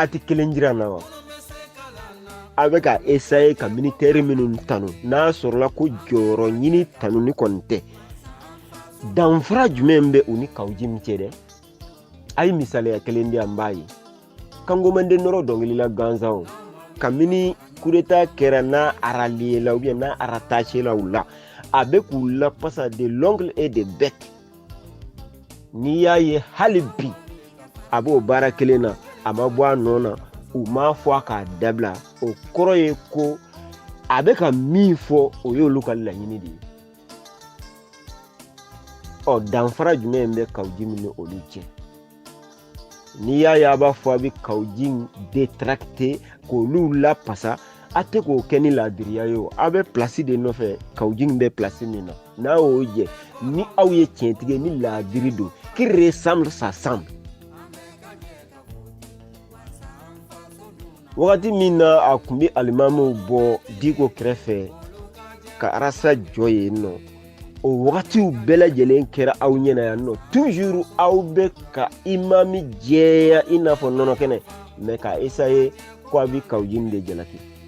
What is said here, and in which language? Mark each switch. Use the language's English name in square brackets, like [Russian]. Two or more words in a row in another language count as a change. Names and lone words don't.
[Bambara] ti kelen jira na wa a bɛ ka essayer ka militaire minnu tanu n'a sɔrɔla ko jɔyɔrɔ ɲini tanuni kɔni tɛ danfara jumɛn bɛ u ni Kawjim cɛ dɛ a ye misaliya kelen di an b'a ye Kangomande nɔrɔ dɔnkilila gansan kabini [French] coup d'état [Bambara] kɛra n'a rallié la [French] ou bien [Bambara] n'a rattaché la u la a bɛ k'u lapasa [French] de l'ongle et de bec [Bambara] n'i y'a ye hali bi a b'o baara kelen na a ma bɔ a nɔ na u m'a fɔ a k'a dabila o kɔrɔ ye ko a bɛ ka min fɔ o y'olu ka laɲini de ye ɔ danfara jumɛn bɛ Kawjim ni olu cɛ n'i y'a ye a b'a fɔ a bɛ Kawjim détracté k'olu lapasa a tɛ k'o kɛ ni laadiriya ye o a bɛ place de nɔfɛ Kawjim bɛ place min na n'a y'o jɛ ni aw ye tiɲɛtigi ni laadiri don [French] qui ressemble ça semble [Bambara] wagati min na a kun bɛ alimamuw bɔ Diko kɛrɛfɛ ka arasa jɔ yen nɔ o wagatiw bɛɛ lajɛlen kɛra aw ɲɛna yan nɔ toujours aw bɛ ka imami jɛya i n'a fɔ nɔnɔ kɛnɛ mais ka essayer ko a bɛ Kawjim de jalaki